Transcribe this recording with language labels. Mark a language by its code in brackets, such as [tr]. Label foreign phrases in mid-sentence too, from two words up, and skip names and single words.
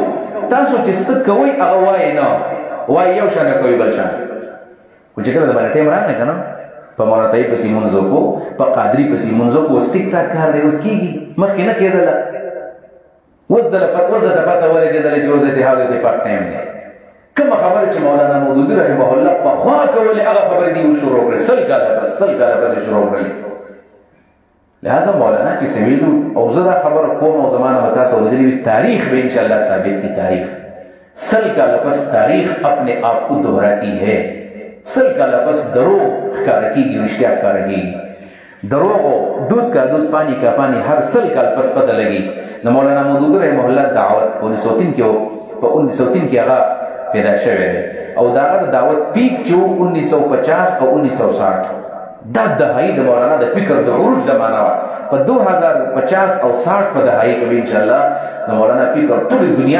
[ps] تاسو چې څه کوئ هغه وایي نه وایي یو شان کوي بل شان خو چې کله د باندې ټیم راغلی که نه په مولانا طیب پسې مونځو کو په قادري پسې مونځو کو اوس ټیک ټاک کار دی اوس کېږي مخکې نه کېدله اوس درته پته ولګېدله چې اوس د اتحاد اتفاق ټایم دی کومه خبره چې مولانا مودودي رحمه الله پخوا کولې هغه خبرې دي شروع کړې سل کاله پسې شروع کړې لہذا مولانا چې سویلو او زه دا خبره کوم او زمانه به تاسو اورېدلې وي تاریخ به انشاءاللہ ثابت کی تاریخ سل کاله پس [ur] تاریخ اپنے آپ کو دہراتی ہے [ps] سل کاله پس دروغ ښکاره کېږي رښتیا ښکاره کېږي دروغ [ur] دودھ کا دودھ پانی کا پانی [ps] ہر سل کال پس پتہ لگی نو مولانا مودودی رحمه الله دعوت 1903 کې په 1903 کې هغه پیدا شوی او داغه دعوت پیک چې 1950 او 1960 دا دهایی د مولانا د فکر د عروج زمانہ په 2050 او 60 په دهایی کې [ar] ان شاء الله [ps] د مولانا فکر ټول دنیا